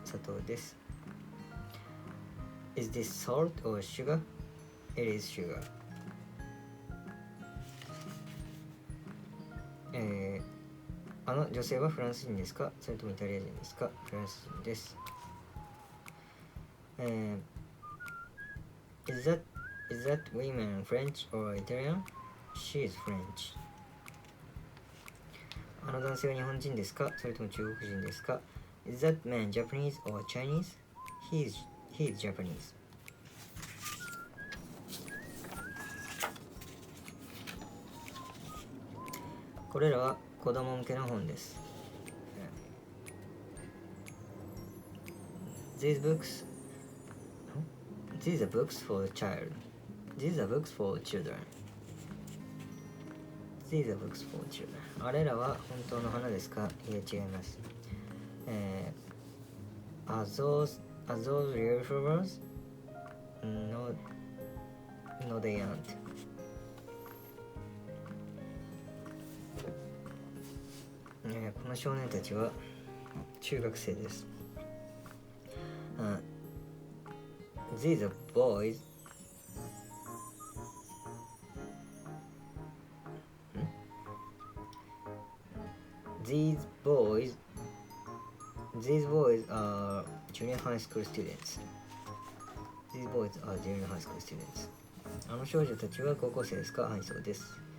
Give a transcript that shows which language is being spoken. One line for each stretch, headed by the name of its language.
Japanese: 砂糖です。
English: Is this salt or sugar? It is sugar.
Japanese: あの女性はフランス人ですか？それともイタリア人ですか？フランス人です。
English: Is that woman French or Italian? She is French.
Japanese: あの男性は日本人ですか？それとも中国人ですか？
English: Is that man Japanese or Chinese? He is Japanese.
Japanese: これらは子供向けの本です。
English: These are books for the child. These are books for children. These are books for children.
Japanese: あれらは本当の花ですか？いえ、違います。
English: Are those real flowers? No, they aren't.
Japanese: この少年たちは中学生です。
English: These are boys. These boys are junior high school students. These boys are junior high school students.
Japanese: あの少女たちは高校生ですか？はい、そうです。